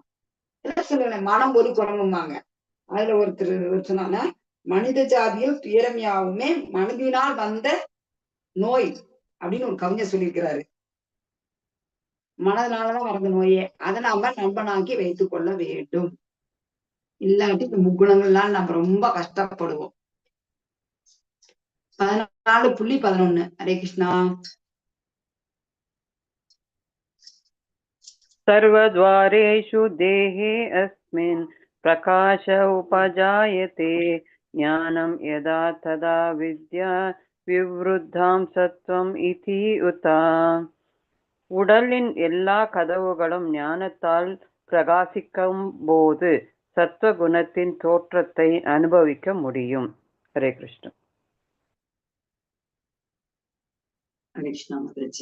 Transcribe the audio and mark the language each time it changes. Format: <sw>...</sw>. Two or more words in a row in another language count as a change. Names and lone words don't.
<ta>என்ன சொல்லுவேன், மனம் ஒரு குரங்குமாங்க. அதுல ஒருத்தர் சொன்னாங்க, மனித ஜாதியில் துயரமையாவுமே மனதினால் வந்த நோய் அப்படின்னு ஒரு கவிஞர் சொல்லியிருக்கிறாரு. மனதினாலதான் வந்த நோயே. அதை நாம நண்பனாக்கி வைத்துக் கொள்ள வேண்டும். இல்லாட்டி இந்த முக்குணங்கள்லாம் நம்ம ரொம்ப கஷ்டப்படுவோம். 14.11. ஹரே கிருஷ்ணா.</ta> <sa>सर्वद्वारेषु देहे अस्मिन् प्रकाश उपजायते ज्ञानं यदा तदा विद्या विवृद्धां सत्वम् इति उता.</sa> <ta>உடலின் எல்லா கதவுகளும் ஞானத்தால் பிரகாசிக்கும் போது சத்வகுணத்தின் தோற்றத்தை அனுபவிக்க முடியும். ஹரே கிருஷ்ணா. ஹரே கிருஷ்ணா மாதாஜி.</ta>